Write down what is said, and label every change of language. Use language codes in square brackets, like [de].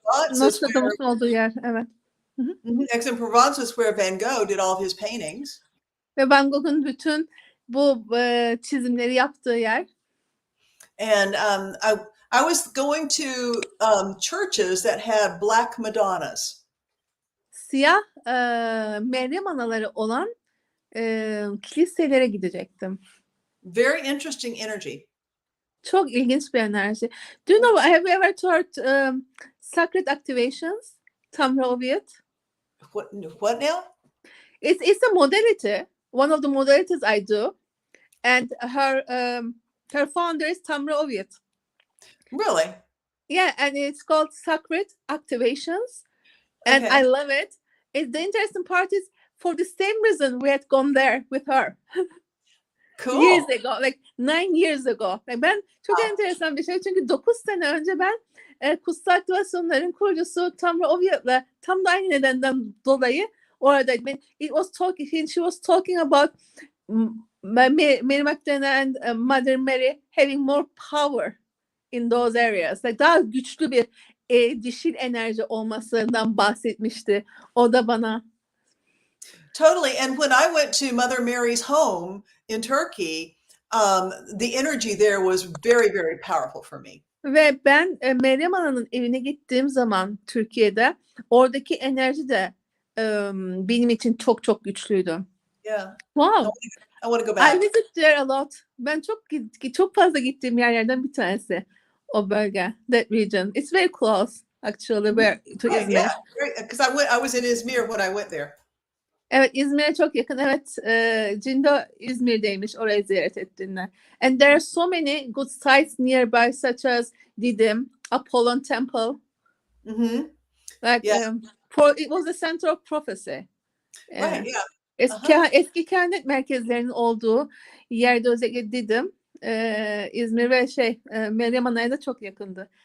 [tr] Nostradamus'un olduğu yer, evet. [en] Aix-en-Provence was where Van Gogh did all of his paintings. [tr] Ve Van Gogh'un bütün bu çizimleri yaptığı yer. [en] And I was going to churches that had black Madonnas. [tr] Siyah Meryem anaları olan kiliselere gidecektim. [en] Very interesting energy. [tr] Çok ilginç bir enerji. [en] Do you know, have you ever heard sacred activations? Tamra Oviet? What now? It's a modality. One of the modalities I do. And her founder is Tamra Oviet. Really? Yeah, and it's called Sacred Activations. And I love it. The interesting part is for the same reason we had gone there with her. Cool. Years ago, like 9 years ago. [tr] Like ben çok enteresan bir şey. Çünkü 9 sene önce ben kutsal aktivasyonların kurucusu Tamra Oviet'le tam da aynı nedenden dolayı oradaydım. [en] She was talking about Mary Magdalene and Mother Mary having more power in those areas. [tr] Like daha güçlü bir dişil enerji olmasından bahsetmişti. O da bana. [en] Totally. And when I went to Mother Mary's home in Turkey, the energy there was very, very powerful for me. [tr] Ve ben Meryem Ana'nın evine gittiğim zaman Türkiye'de oradaki enerji de benim için çok çok güçlüydü. [en] Yeah. Wow. I want to go back. I visit there a lot. [tr] Ben çok fazla gittiğim yerlerden bir tanesi o bölge, [en] that region. It's very close actually to İzmir. Yeah, because I was in Izmir when I went there. [tr] Evet, İzmir'e çok yakın. Evet, Cindo İzmir'deymiş orayı ziyaret ettiğinde. [en] And there are so many good sites nearby, such as Didim, Apollon Temple. Mm-hmm. Like, it was the center of prophecy. Right, yeah. [tr] Eski kehanet merkezlerinin olduğu yerde özellikle Didim, İzmir ve Meryem Ana'ya da çok yakındı.